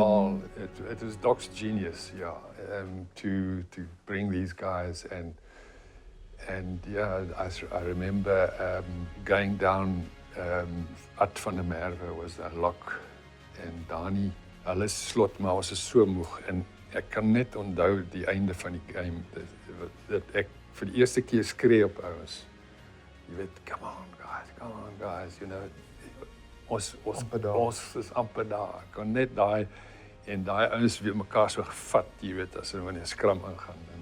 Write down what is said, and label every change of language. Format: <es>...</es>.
<en>Well, it was Doc's genius, yeah, to bring these guys and yeah, I remember going down Ad van der Merwe was a lock, and Dani,</en> <af>hulle slot, maar ons is so moeg, Ek kan net onthou die einde van die game dat ek vir die eerste keer skree op ouens. Jy weet,</af> <en>come on guys, you know.</en> <af>Ons is amper daar. Ek kan net daai en daai ouens weer mekaar so gevat, jy weet, as hulle in 'n skram ingaan.</af>